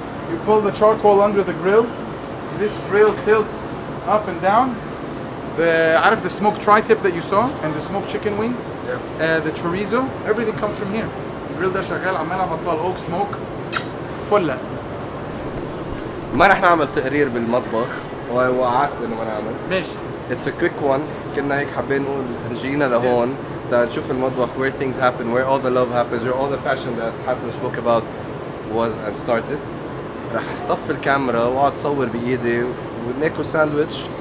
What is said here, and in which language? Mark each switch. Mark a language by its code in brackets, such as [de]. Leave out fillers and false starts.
[en] You pull the charcoal under the grill. This grill tilts up and down. Out of the smoked tri-tip that you saw and the smoked chicken wings, the chorizo, everything comes from here. The grill [ar] ده شغال عمال على بطال [en] oak smoke [ar] فلة. ما رح نعمل تقرير بالمطبخ ووعدت انه ما نعمل. ماشي. [en] It's a quick one. [ar] كنا هيك حابين نقول جينا لهون نشوف المطبخ [en] where things happen, where all the love happens, where all the passion that Hattem spoke about was and started. [ar] رح اطفي الكاميرا واقعد صور بايدي وناكل ساندويتش.